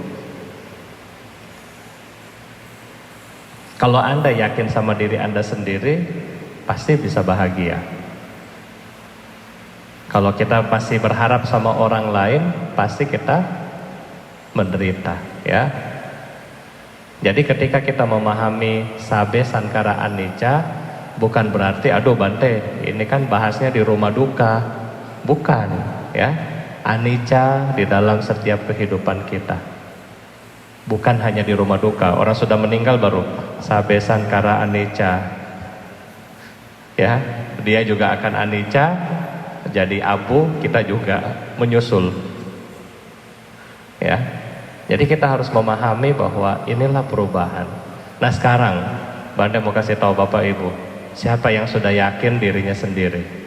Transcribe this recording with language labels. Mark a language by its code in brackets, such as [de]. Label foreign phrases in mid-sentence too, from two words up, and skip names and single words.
[id] Kalau Anda yakin sama diri Anda sendiri, pasti bisa bahagia. Kalau kita pasti berharap sama orang lain, pasti kita menderita, ya. Jadi ketika kita memahami [pi] sabe sankara anicca, [id] bukan berarti aduh Bante, ini kan bahasnya di rumah duka. Bukan, ya. Anicca di dalam setiap kehidupan kita. Bukan hanya di rumah duka. Orang sudah meninggal baru [pi] sabe sankara anicca. [id] Ya, dia juga akan anicca. Jadi abu, kita juga menyusul, ya. Jadi kita harus memahami bahwa inilah perubahan. Nah, sekarang Bante mau kasih tahu Bapak Ibu, siapa yang sudah yakin dirinya sendiri?